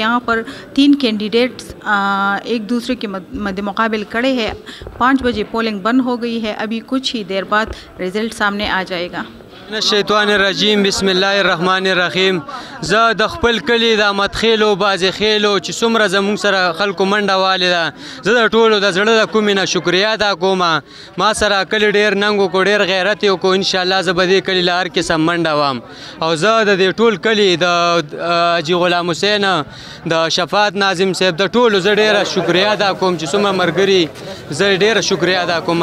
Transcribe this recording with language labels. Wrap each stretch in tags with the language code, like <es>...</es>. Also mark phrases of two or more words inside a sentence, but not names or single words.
<ur>یہاں پر 3 کینڈیڈیٹس ایک دوسرے کے مدِ مقابل کھڑے ہیں. 5 بجے پولنگ بند ہو گئی ہے. ابھی کچھ ہی دیر بعد رزلٹ سامنے آ جائے گا.</ur> <ar>الشيطان الرجيم بسم الله الرحمن الرحيم.</ar> <ps>زه د خپل کلي د احمد خېلو باز خېلو چې څومره زموږ سره خلکو منډه والې ده، زه د ټولو د زړه د کومې نه شکریا ادا کوم. ما سره کلی ډېر ننګ وکړو، ډېر غیرت یې وکړو. انشاءالله زه به دې کلي له هر قسم منډه وم. او زه د دې ټول کلي د حاجي غلام حسین، د شفاعت ناظم صاحب، د ټولو زه ډېره شکریا ادا کوم چې څومره ملګري، زه ډېره شکریا ادا کوم.</ps>